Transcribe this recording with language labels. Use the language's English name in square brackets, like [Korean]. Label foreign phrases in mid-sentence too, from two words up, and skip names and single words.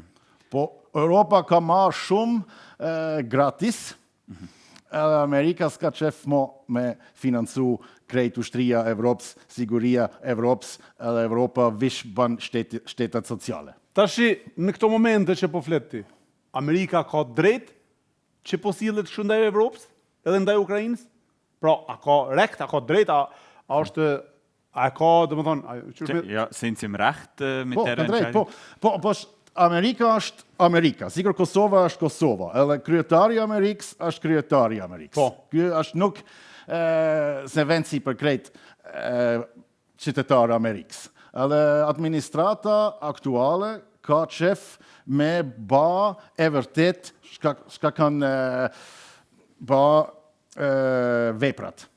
[Albanian] Po, Europa ka ma shumë gratis, edhe Amerika s'ka qef me financu krejt ushtria Evropës, siguria Evropës, edhe Evropa vish ban shtetat sociale. Tashi, në këto momente që po flet ti, Amerika ka drejt që po sillet kështu ndaj Evropës, edhe ndaj Ukrainës? Pra, a ka rekt, a ka drejt, a është... A ka, dhe më thonë... [German] Ja, sind sie im Recht mit der Entscheidung? [Albanian] Po, Amerika është Amerika. Sigur Kosova është Kosova. Edhe kryetari Amerikës është kryetari Amerikës. Po. Kjo është nuk se vend si për krejt qytetar Amerikës. Edhe administrata aktuale ka qef me ba e vërtet shka kanë ba veprat.